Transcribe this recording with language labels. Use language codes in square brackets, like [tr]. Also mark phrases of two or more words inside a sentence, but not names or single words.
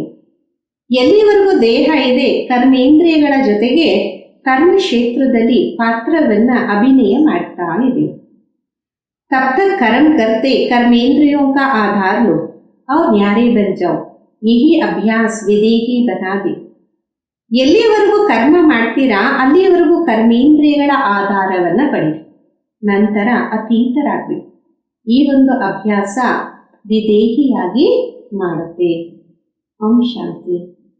[kn] ಎಲ್ಲಿವರೆಗೂ ದೇಹ ಇದೆ, ಕರ್ಮೇಂದ್ರಿಯಗಳ ಜೊತೆಗೆ कर्म ಕ್ಷೇತ್ರದಲ್ಲಿ ಪಾತ್ರವನ್ನ ಅಭಿನಯ ಮಾಡ್ತಾ ಇದೆ. [hi] तब तक कर्म करते कर्मेंद्रियों का आधार लो और न्यारे बन जाओ. यही अभ्यास विदेही बना दे. [kn] ಎಲ್ಲಿವರೆಗೂ ಕರ್ಮ ಮಾಡ್ತೀರಾ ಅಲ್ಲಿಯವರೆಗೂ ಕರ್ಮೇಂದ್ರಿಯಗಳ ಆಧಾರವನ್ನ ಪಡೆಯಿರಿ. ನಂತರ ಅತೀತರಾಗಬೇಕು. ಈ ಒಂದು ಅಭ್ಯಾಸ ವಿದೇಹಿಯಾಗಿ ಮಾಡುತ್ತೆ. ಓಂ ಶಾಂತಿ.